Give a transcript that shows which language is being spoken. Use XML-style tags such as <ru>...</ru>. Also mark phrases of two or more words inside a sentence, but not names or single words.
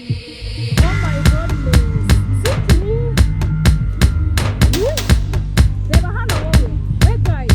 <en>Oh my goodness.</en> <rw>Reba hano wowe.</rw> <en>Hey guys.</en>